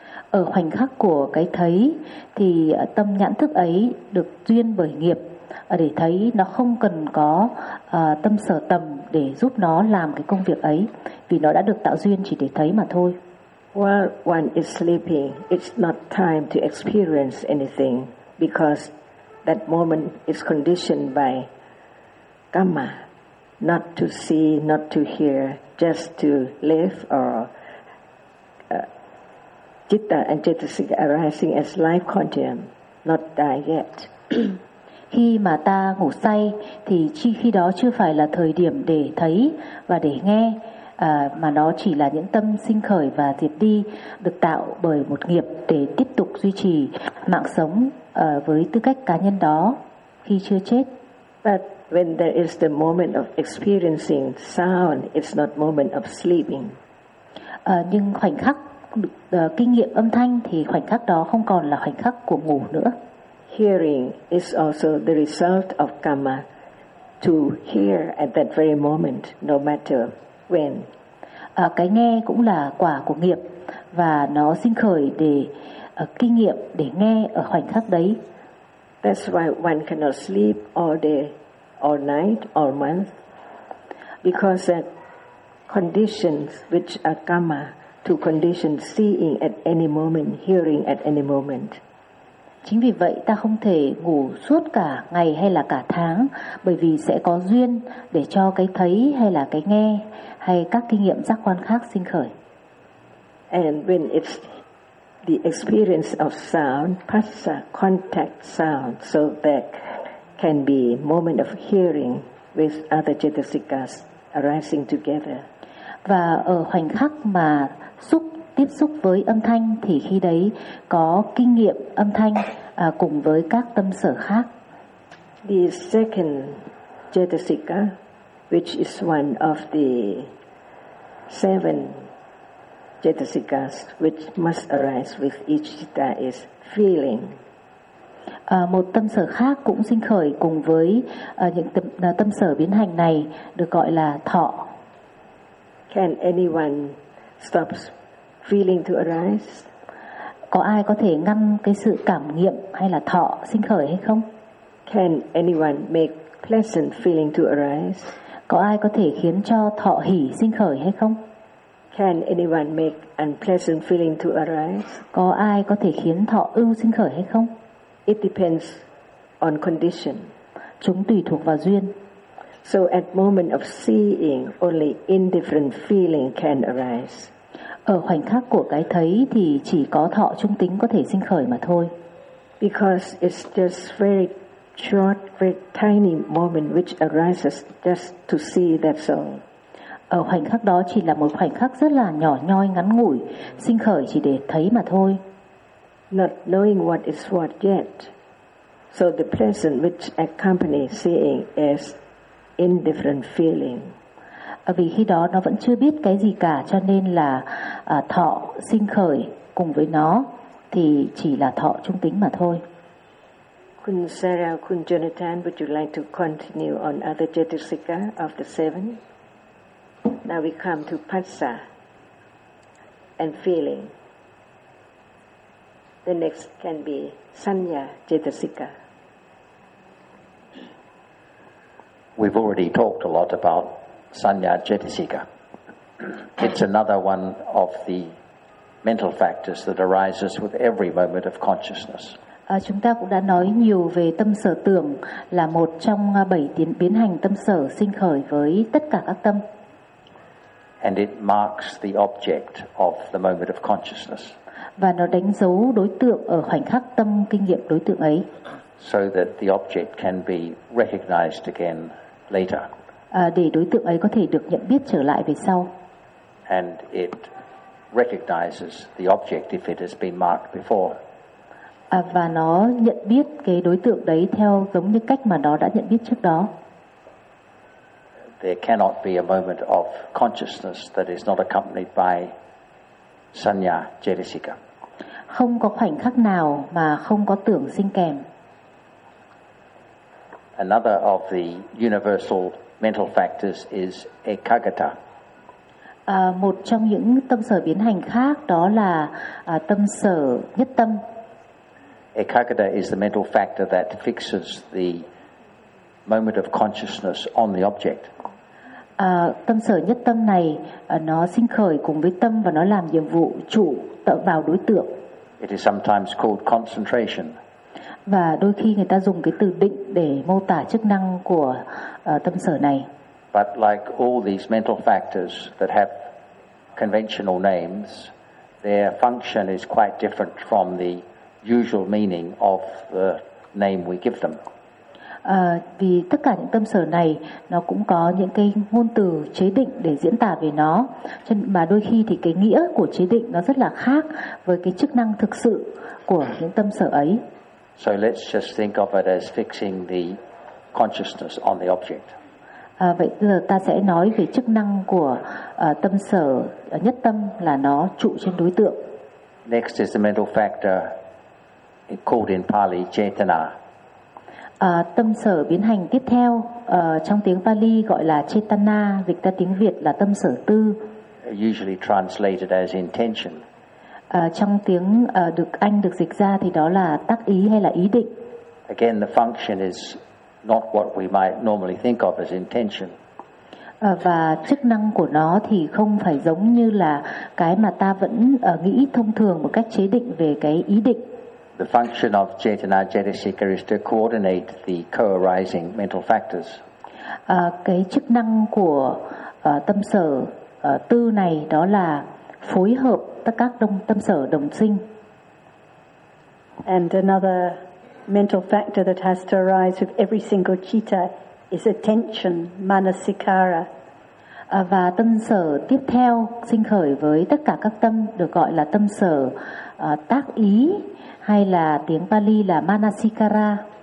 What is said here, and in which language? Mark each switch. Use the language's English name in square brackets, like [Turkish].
[Vietnamese] Ở khoảnh khắc của cái thấy thì tâm nhãn thức ấy được duyên bởi nghiệp để thấy, nó không cần có tâm sở tầm để giúp nó làm cái công việc ấy vì nó đã được tạo duyên chỉ để thấy mà thôi. [English] While one is sleeping, it's not time to experience anything because that moment is conditioned by karma, not to see, not to hear, just to live, or citta and cetasika arising as life continuum, not die yet. [Vietnamese] Khi mà ta ngủ say thì khi đó chưa phải là thời điểm để thấy và để nghe, mà nó chỉ là những tâm sinh khởi và diệt đi được tạo bởi một nghiệp để tiếp tục duy trì mạng sống với tư cách cá nhân đó khi chưa chết. [English] But when there is the moment of experiencing sound, it's not moment of sleeping. [Vietnamese] Nhưng khoảnh khắc kinh nghiệm âm thanh thì khoảnh khắc đó không còn là khoảnh khắc của ngủ nữa. [English] Hearing is also the result of karma to hear at that very moment, no matter when. [Vietnamese] Cái nghe cũng là quả của nghiệp và nó sinh khởi để kinh nghiệm để nghe ở khoảnh khắc đấy. [English] That's why one cannot sleep all day, all night, all month, because that conditions which are karma to condition seeing at any moment, hearing at any moment. [Vietnamese] Chính vì vậy ta không thể ngủ suốt cả ngày hay là cả tháng bởi vì sẽ có duyên để cho cái thấy hay là cái nghe hay các kinh nghiệm giác quan khác sinh khởi. [English] And when it's the experience of sound, passa, contact sound, so that can be moment of hearing with other cetasikas arising together. [Vietnamese] Và ở khoảnh khắc mà xúc tiếp xúc với âm thanh thì khi đấy có kinh nghiệm âm thanh cùng với các tâm sở khác. [English] The second cetasika, which is one of the seven cetasikas which must arise with each citta, is feeling. [Vietnamese] Một tâm sở khác cũng sinh khởi cùng với những tâm sở biến hành này được gọi là thọ. [English] Can anyone stop feeling to arise? [Vietnamese] Có ai có thể ngăn cái sự cảm nghiệm hay là thọ sinh khởi hay không? [English] Can anyone make pleasant feeling to arise? [Vietnamese] Có ai có thể khiến cho thọ hỷ sinh khởi hay không? [English] Can anyone make unpleasant feeling to arise? [Vietnamese] Có ai có thể khiến thọ ưu sinh khởi hay không? [English] It depends on condition. [Vietnamese] Chúng tùy thuộc vào duyên. [English] So at moment of seeing, only indifferent feeling can arise. [Vietnamese] Ở khoảnh khắc của cái thấy thì chỉ có thọ trung tính có thể sinh khởi mà thôi. [English] Because it's just very short, very tiny moment which arises just to see that soul. [Vietnamese] Ở khoảnh khắc đó chỉ là một khoảnh khắc rất là nhỏ nhoi, ngắn ngủi, sinh khởi chỉ để thấy mà thôi. [English] Not knowing what is what yet, so the pleasure which accompanies seeing is indifferent feeling. [Vietnamese] Vì khi đó nó vẫn chưa biết cái gì cả, cho nên là thọ sinh khởi cùng với nó thì chỉ là thọ trung tính mà thôi. [English] Kun Sarah, Kun Jonathan, would you like to continue on other cetasika of the seven? Now we come to passa and feeling. The next can be sanya cetasika. We've already talked a lot about sanya cetasika. It's another one of the mental factors that arises with every moment of consciousness. [Vietnamese] Chúng ta cũng đã nói nhiều về tâm sở tưởng là một trong bảy tiến biến hành tâm sở sinh khởi với tất cả các tâm. [English] And it marks the object of the moment of consciousness. [Vietnamese] Và nó đánh dấu đối tượng ở khoảnh khắc tâm kinh nghiệm đối tượng ấy. [English] So that the object can be recognized again later. [Vietnamese] Để đối tượng ấy có thể được nhận biết trở lại về sau. [English] And it recognizes the object if it has been marked before. [Vietnamese] Và nó nhận biết cái đối tượng đấy theo giống như cách mà nó đã nhận biết trước đó. [English] There cannot be a moment of consciousness that is not accompanied by sanya cetasika. [Vietnamese] Không có khoảnh khắc nào mà không có tưởng sinh kèm. [English] Another of the universal mental factors is ekagata. [Vietnamese] Một trong những tâm sở biến hành khác đó là tâm sở nhất tâm. [English] Ekagata is the mental factor that fixes the moment of consciousness on the object. [Vietnamese] Tâm sở nhất tâm này nó sinh khởi cùng với tâm và nó làm nhiệm vụ chủ tựa vào đối tượng. [English] It is sometimes called concentration. [Vietnamese] Và đôi khi người ta dùng cái từ định để mô tả chức năng của tâm sở này. [English] But like all these mental factors that have conventional names, their function is quite different from the usual meaning of the name we give them. [Vietnamese] Vì tất cả những tâm sở này nó cũng có những cái ngôn từ chế định để diễn tả về nó, mà đôi khi thì cái nghĩa của chế định nó rất là khác với cái chức năng thực sự của những tâm sở ấy. [English] So let's just think of it as fixing the consciousness on the object. [Vietnamese] Vậy giờ ta sẽ nói về chức năng của tâm sở nhất tâm là nó trụ trên đối tượng. [English] Next is the mental factor called in Pali Chetana. [Vietnamese] Tâm sở biến hành tiếp theo trong tiếng Pali gọi là Chetana, dịch ra tiếng Việt là tâm sở tư. [English] Usually translated as intention. [Vietnamese] Trong tiếng được Anh được dịch ra thì đó là tác ý hay là ý định. [English] Again, the function is not what we might normally think of as intention. [Vietnamese] Và chức năng của nó thì không phải giống như là cái mà ta vẫn nghĩ thông thường một cách chế định về cái ý định. [English] The function of Chetana Cetasika is to coordinate the co-arising mental factors. [Vietnamese] Cái chức năng của tâm sở tư này đó là phối hợp tất các đồng, tâm sở đồng sinh. [English] And another mental factor that has to arise with every single citta is attention, manasikara. [Vietnamese] Và tâm sở tiếp theo sinh khởi với tất cả các tâm được gọi là tâm sở tác ý, hay là tiếng Pali là manasikara.